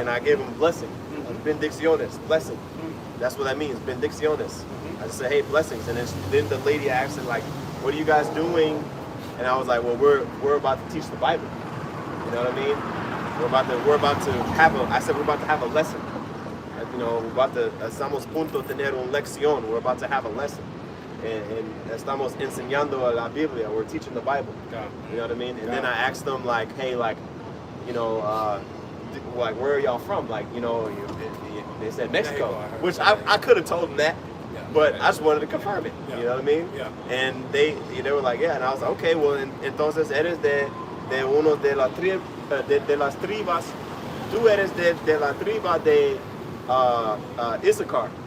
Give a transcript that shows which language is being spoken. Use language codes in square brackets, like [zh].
[en] and I gave them a blessing, benedicciones, blessing. That's what that means, benedicciones. I just said, hey, blessings, and then the lady asked, like, what are you guys doing? And I was like, well, we're about to teach the Bible. You know what I mean? We're about to have a lesson. You know, [es] estamos punto tener una lección. [en] We're about to have a lesson. And [es] estamos enseñando la Biblia. [en] We're teaching the Bible. God. You know what I mean? And then I asked them, like, hey, like, you know, like, where are y'all from? Like, you know, they said Mexico, which I could have told them that. Yeah. But I just wanted to confirm it. Yeah. You know what I mean? Yeah. And they were like, yeah. And I was like, okay, well, [es] entonces eres de uno de las tribas. Tú eres de la triba de Issachar.